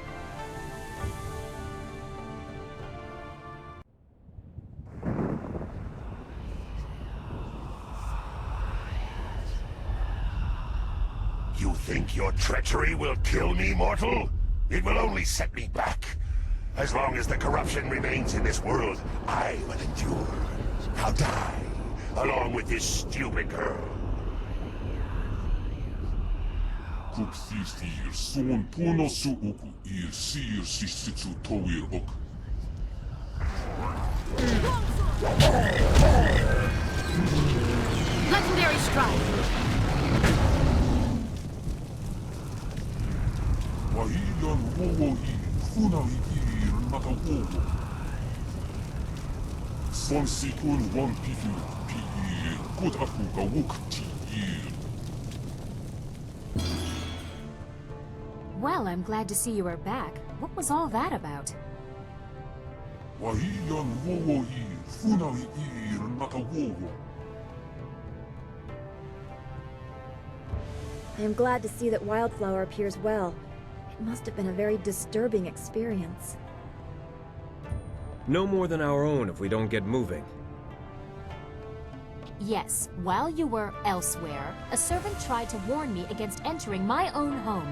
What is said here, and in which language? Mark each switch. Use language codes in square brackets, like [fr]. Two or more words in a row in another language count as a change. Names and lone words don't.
[en] You think your treachery will kill me, mortal? It will only set me back. As long as the corruption remains in this world, I will endure. I'll die, along with this stupid girl. Kupsistir son pono suuku ir sir sisitsu toir ok. Legendary strike! Wahilan wowo i funai ir nakawowo. Son sikun wan pifu pi ir kut akuka wukti ir. Well, I'm glad to see you are back. What was all that about? Wahilan wowo i funai ir nakawowo. I am glad to see that Wildflower appears well. It must have been a very disturbing experience. No more than our own if we don't get moving. Yes, while you were elsewhere, a servant tried to warn me against entering my own home.